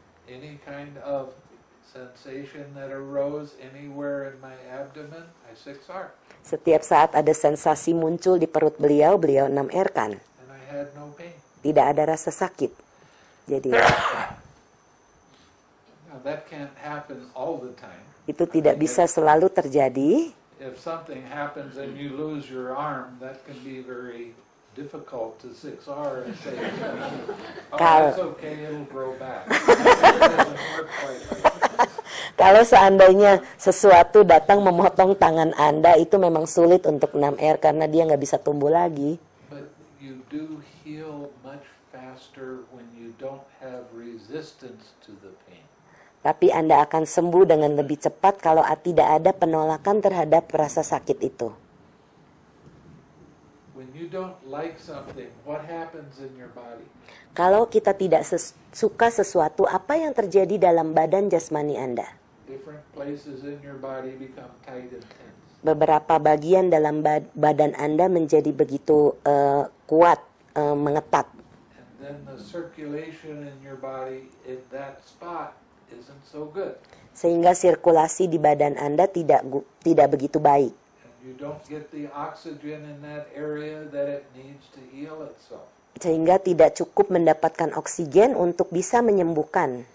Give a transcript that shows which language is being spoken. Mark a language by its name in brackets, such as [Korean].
[English] Any kind of sensation that arose anywhere in my abdomen, I 6R. [Indonesian] Setiap saat ada sensasi muncul di perut beliau 6R kan. [English] And I had no pain. [Indonesian] Tidak ada rasa sakit. Jadi [English] Now that can't happen all the time. [Indonesian] itu tidak bisa selalu terjadi. [English] If something happens and you lose your arm, that can be very difficult to 6R and say, oh, that's okay, it'll grow back. It doesn't work quite like that. [Indonesian] Kalau seandainya sesuatu datang memotong tangan Anda, itu memang sulit untuk 6R karena dia nggak bisa tumbuh lagi. [English] But you do heal much faster when you don't have resistance to the pain. [Indonesian] Tapi Anda akan sembuh dengan lebih cepat kalau tidak ada penolakan terhadap rasa sakit itu. [English] When you don't like something, what happens in your body? [Indonesian] Kalau kita tidak suka sesuatu, apa yang terjadi dalam badan jasmani Anda? [English] Different places in your body become tight and tense. [Indonesian] Beberapa bagian dalam badan Anda menjadi begitu kuat, mengetat. [English] And then the circulation in your body in that spot isn't so good. [Indonesian] Sehingga sirkulasi di badan Anda tidak begitu baik. [English] And you don't get the oxygen in that area that it needs to heal itself. [Indonesian] Sehingga tidak cukup mendapatkan oksigen untuk bisa menyembuhkan.